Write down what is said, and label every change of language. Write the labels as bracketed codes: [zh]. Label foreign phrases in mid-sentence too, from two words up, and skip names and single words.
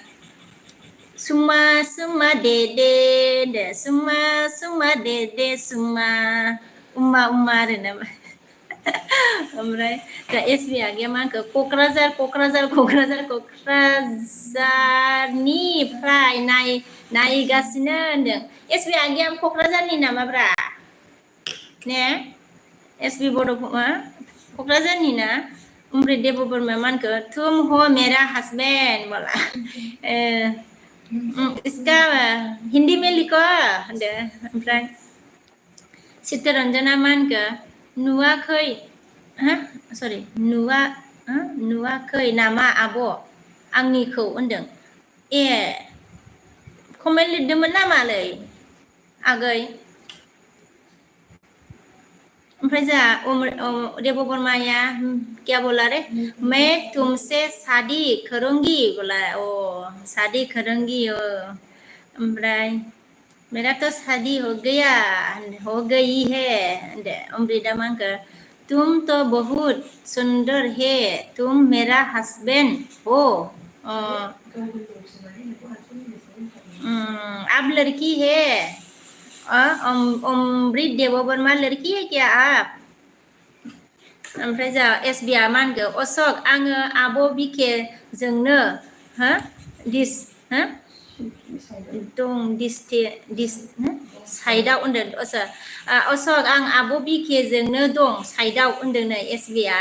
[brx] सुमा दे सुमा दे सुमा उमा आरोना ओमफ्राय दा एस बि आगैया मा होनखो क'क्राझारनिफ्राय नायगासिनो होनदों एस बि आगैया क'क्राझारनि नामाब्रा ने एस बि बड' क'क्राझारनि ना अमृत देबबर्माया मा होनखो [hi] तुम हो मेरा हस्बैंड बोला इसका हिंदी में लिखो [brx] होनदो ओमफ्राय चित्तरन्जना मा होनखो नुवाखै नामा आब' आंनिखौ होनदों ए कमेन्ट लिरदोंमोन नामालै आगै ओमफ्राय जोंहा देबबर्माया [hi] क्या बोला रे मैं तुमसे शादी करूंगी बोला शादी करूंगी ओमफ्राय मेरा तो शादी हो गई है [brx] अमृता मा होनखो [hi] तुम तो बहुत सुंदर है तुम मेरा हस्बैंड हो आप लड़की है [brx] अमृत देबबर्मा [hi] लड़की है क्या आप [brx] ओमफ्राय जोंहा एस बि आ मा होनखो अशक आङो आब' बिखेजोंनो साइडआव होनदों अशक आं आब' बिखेजोंनो दं साइडआव होनदोंनो एस बि आ